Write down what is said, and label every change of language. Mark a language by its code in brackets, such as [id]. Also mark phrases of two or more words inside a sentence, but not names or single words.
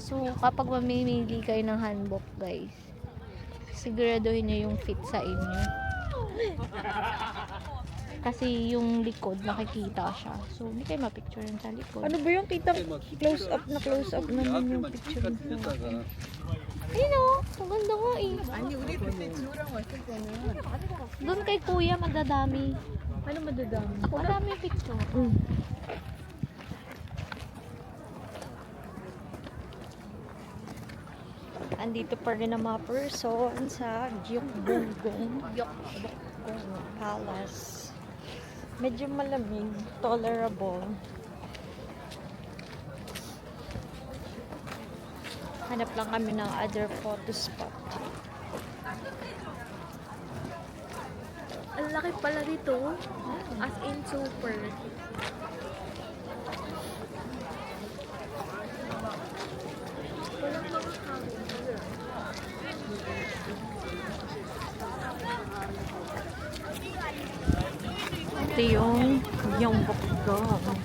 [tl] So, kapag mamimili kayo ng handbook, guys, siguraduhin nyo yung fit sa inyo. Kasi yung likod, nakikita siya. So, hindi kayo mapicture yun sa likod. Ano ba yung kita [en] close up [tl] naman yung picture mo? Ayun o, ang ganda nga eh. [ko] 아니 우리 그때 지호랑 왔을 때는 [tl] Doon kay kuya, madadami. Ano madadami? Madami yung picture. Andito pa rin ang mga person sa Gyeongbokgung Palace. Medyo malamig, tolerable. Hanap lang kami ng [en] other photo spot. [tl] Ang laki pala dito. [en] As in super. [tl] Walang mga Ito yung Gyeongbokgung.